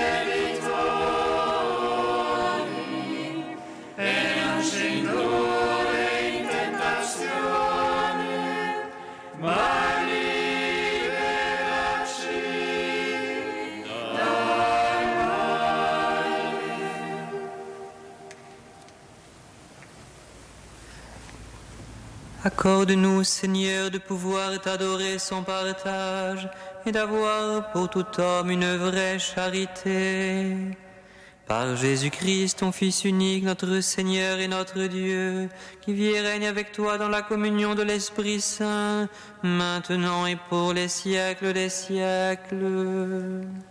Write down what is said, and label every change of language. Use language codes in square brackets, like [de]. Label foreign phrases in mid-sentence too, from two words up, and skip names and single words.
[it] debitori, e non ci indurre in tentazione, ma liberaci dal male. [fr] Accorde-nous, Seigneur, de pouvoir t'adorer sans partage et d'avoir pour tout homme une vraie charité. Par Jésus-Christ, ton Fils unique, notre Seigneur et notre Dieu, qui vit et règne avec toi dans la communion de l'Esprit Saint, maintenant et pour les siècles des siècles.